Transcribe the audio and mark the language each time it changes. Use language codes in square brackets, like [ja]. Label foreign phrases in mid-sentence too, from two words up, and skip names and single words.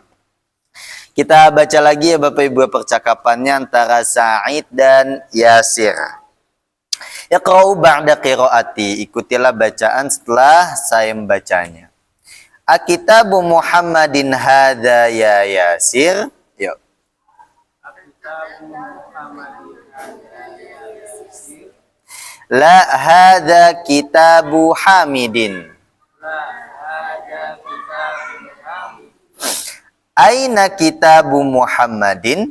[id] Kita baca lagi ya Bapak Ibu percakapannya antara Sa'id dan Yasir. [ar] يقرأ بعد قراءتي, [id] ikutilah bacaan setelah saya membacanya. [ar] أكتاب محمد هذا يا ياسر. [id] Yuk. [ar] أكتاب محمد هذا يا ياسر. لا هذا كتاب حامد. لا هذا كتاب حامد. أين كتاب محمد?